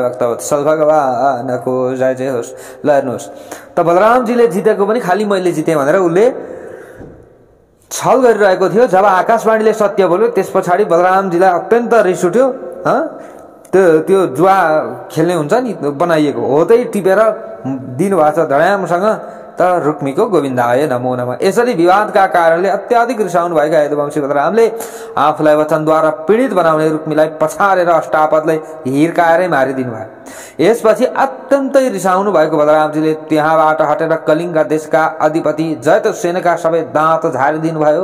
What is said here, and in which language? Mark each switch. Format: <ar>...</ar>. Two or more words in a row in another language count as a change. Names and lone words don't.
<ne>भक्तवत्सल भगवानको जय जय होस्। ल हेर्नुहोस् त, बलरामजीले जितेको पनि खालि मैले जितेँ भनेर उसले छल गरिरहेको थियो। जब आकाशवाणीले सत्य बोल्यो त्यस पछाडि बलरामजीलाई अत्यन्त रिस उठ्यो। त्यो जुवा खेल्ने हुन्छ नि बनाइएको हो, त्यही टिपेर दिनुभएको छ धडामसँग त रुक्मीको</ne> <sa>गोविन्दाय नमो नमः।</sa> <ne>यसरी विवादका कारणले अत्याधिक रिसाउनु भएका यदुवंशी बलरामले आफूलाई वचनद्वारा पीडित बनाउने रुक्मीलाई पछारेर अष्टापदलाई हिर्काएरै मारिदिनु भयो। यसपछि अत्यन्तै रिसाउनु भएको बलरामजीले त्यहाँबाट हटेर कलिङ्ग देशका अधिपति जयतसेनका सबै दाँत झारिदिनु भयो।</ne>